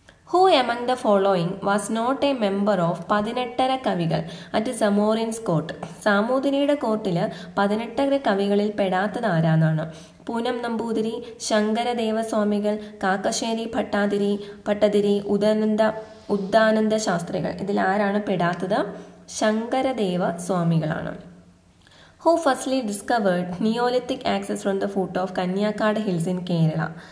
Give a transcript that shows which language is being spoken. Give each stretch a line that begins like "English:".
English: Who among the following was not a member of 18 കവികൾ at Zamorin's court?
Malayalam: സാമൂതിരിയുടെ കോർട്ടിൽ 18 കവികളിൽ പെടാത്തത് ആരാന്നാണ്? പൂനം നമ്പൂതിരി, ശങ്കരദേവസ്വാമികൾ, കാക്കശ്ശേരി ഭട്ടതിരി, ഉദ്ദാനന്ദ ശാസ്ത്രികൾ. ഇതിൽ ആരാണ് പെടാത്തത്? Sankaradeva സ്വാമികളാണ്.
English: Who firstly discovered Neolithic access from the foot of Kanyakkad hills in Kerala?